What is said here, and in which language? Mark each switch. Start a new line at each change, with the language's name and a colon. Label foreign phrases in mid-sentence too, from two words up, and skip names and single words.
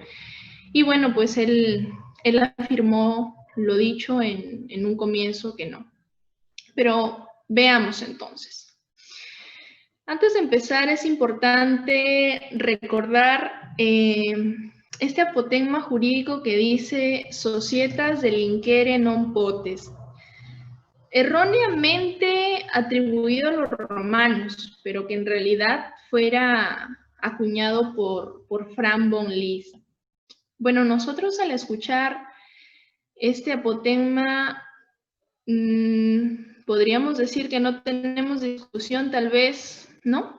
Spanish: Y bueno, pues él afirmó lo dicho en un comienzo que no. Pero veamos entonces. Antes de empezar, es importante recordar este apotegma jurídico que dice
Latin: societas delinquere non potes.
Spanish: Erróneamente atribuido a los romanos, pero que en realidad fuera acuñado por Fran von Liszt. Bueno, nosotros al escuchar este apotegma, podríamos decir que no tenemos discusión, tal vez, ¿no?